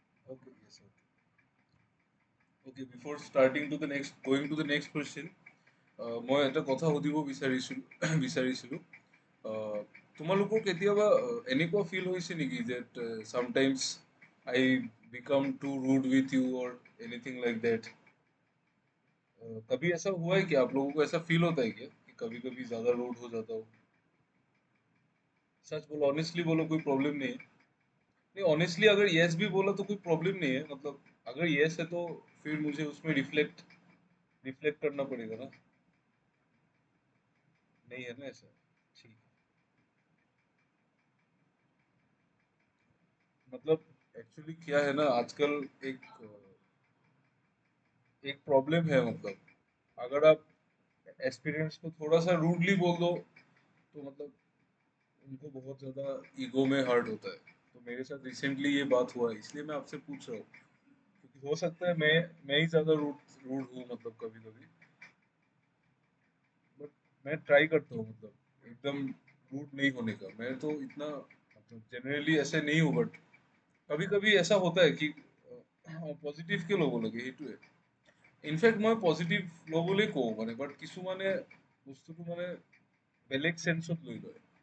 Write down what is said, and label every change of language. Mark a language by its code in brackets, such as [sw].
[en] Okay, yes, okay. Okay, before starting to the next, going to the next question, [as] মই এটা কথা সুধিব বিচাৰিছিলো বিচাৰিছিলো। তোমালোকৰ কেতিয়াবা এনেকুৱা ফিল হৈছে নেকি [en] that sometimes I become too rude with you or anything like that? [hi] कभी ऐसा हुआ है क्या? आप लोगों को ऐसा फील होता है क्या कि कभी कभी ज्यादा रूड हो जाता हो? सच बोलो, ऑनेस्टली बोलो, कोई प्रॉब्लम नहीं है? नहीं, ऑनेस्टली अगर यस भी बोला तो कोई प्रॉब्लम नहीं है, मतलब अगर यस है तो फिर मुझे उसमें रिफ्लेक्ट रिफ्लेक्ट करना पड़ेगा ना। नहीं है ना ऐसा? ठीक है। मतलब एक्चुअली क्या है ना, आजकल एक एक प्रॉब्लम है, मतलब अगर आप एक्सपीरियंस को थोड़ा सा रूडली बोल दो तो मतलब उनको बहुत ज्यादा ईगो में हर्ट होता है। तो मेरे साथ रिसेंटली ये बात हुआ है, इसलिए मैं आपसे पूछ रहा हूँ, क्योंकि हो सकता है मैं ही ज्यादा रूड रूड हूँ, मतलब कभी कभी। बट मैं ट्राई करता हूँ, मतलब एकदम रूड नहीं होने का। मैं तो इतना मतलब जनरली ऐसे नहीं हूँ, बट कभी कभी ऐसा होता है कि [as] পজিটিভ কে ল'ব লাগে সেইটোৱে। ইনফেক্ট মই পজিটিভ ল'বলৈ কওঁ মানে, বাট কিছুমানে বস্তুটো মানে বেলেগ চেন্সত লৈ লয়।